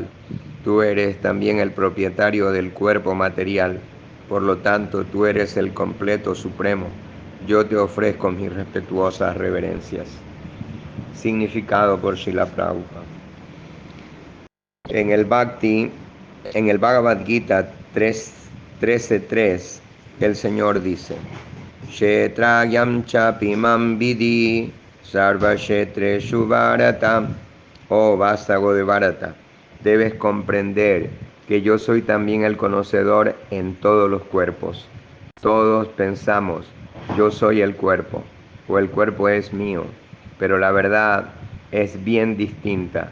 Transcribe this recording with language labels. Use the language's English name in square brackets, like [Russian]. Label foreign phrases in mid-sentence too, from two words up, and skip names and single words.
[Spanish] Tú eres también el propietario del cuerpo material, por lo tanto tú eres el completo supremo. Yo te ofrezco mis respetuosas reverencias. Significado por Srila Prabhupada. En el Bhakti, en el Bhagavad Gita 13.3, el Señor dice: [Sanskrit] क्षेत्रज्ञं चापि मां विद्धि सर्वक्षेत्रेषु भारत. [Spanish] Oh vástago de Bharata, debes comprender que yo soy también el conocedor en todos los cuerpos. Todos pensamos, yo soy el cuerpo, o el cuerpo es mío, pero la verdad es bien distinta.